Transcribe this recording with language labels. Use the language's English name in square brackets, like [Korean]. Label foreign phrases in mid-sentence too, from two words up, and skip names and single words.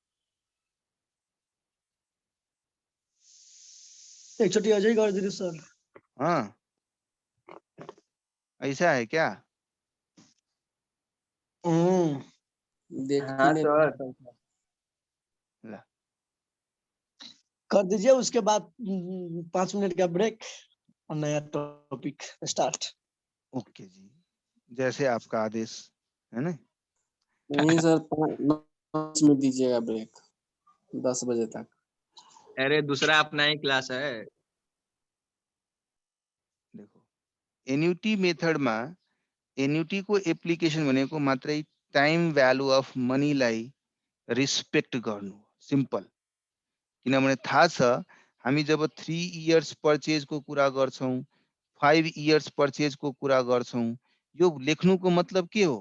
[Nepali] एकचोटी अझै गरिदिनु सर [Hindi] हां ऐसा है क्या [Nepali] देखिने ल [Hindi] कर दीजिए उसके बाद 5 मिनट का ब्रेक और नया [English] topic start [Hindi] ओके जी जैसे आपका आदेश है ना नहीं सर 5 मिनट दीजिएगा ब्रेक 10 बजे तक अरे दूसरा अपना ही क्लास है [Nepali] देखो एन्युटी मेथडमा एन्युटी को एप्लिकेसन भनेको मात्रै [English] time value of money [Nepali] लाई रिस्पेक्ट गर्नु सिम्पल किनभने थाहा छ हामी जब 3 [English] years purchase [Nepali] को कुरा गर्छौं 5 [English] years purchase [Nepali] को कुरा गर्छौं यो लेख्नुको मतलब के हो